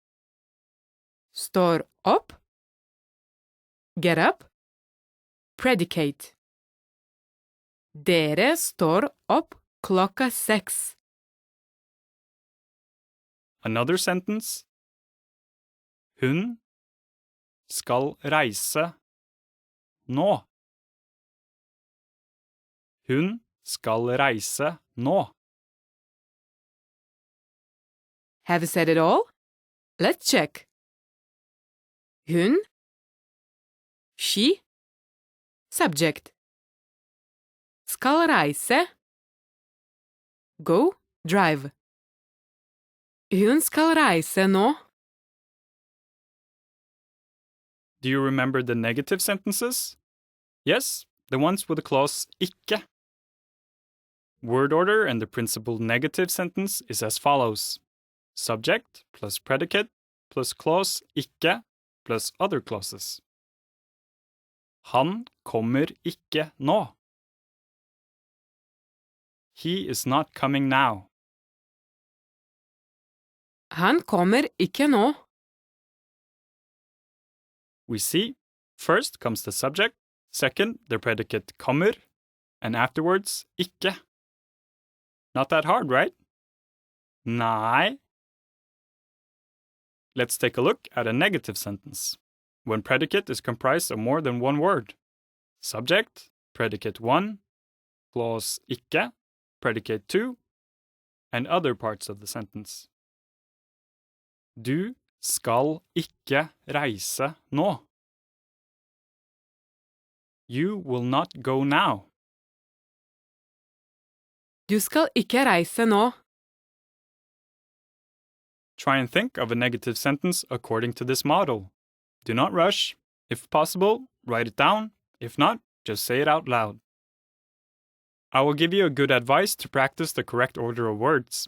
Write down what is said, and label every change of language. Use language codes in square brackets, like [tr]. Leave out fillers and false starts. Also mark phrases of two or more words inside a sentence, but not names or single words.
[no] Står opp, [en] get up, predicate. [no] Dere står opp 6:00. [en] Another sentence. [no] Hun skal reise nå. Hun skal reise nå. [en] Have you said it all? Let's check. Hun, she, subject. [no] Skal reise, [en] go, drive. [no] Hun skal reise nå. [en] Do you remember the negative sentences? Yes, the ones with the clause ikke. Word order and the principal negative sentence is as follows. Subject plus predicate plus clause ikke plus other clauses. [no] Han kommer ikke nå. [en] He is not coming now. [no] Han kommer ikke nå. [en] We see, first comes the subject, second the predicate kommer, and afterwards ikke. Not that hard, right? Nei. Let's take a look at a negative sentence. When predicate is comprised of more than one word. Subject, predicate 1, clause ikke, predicate 2, and other parts of the sentence. [no] Du skal ikke reise nå. [en] You will not go now. [no] Du skal ikke reise nå. [en] Try and think of a negative sentence according to this model. Do not rush. If possible, write it down. If not, just say it out loud. I will give you a good advice to practice the correct order of words.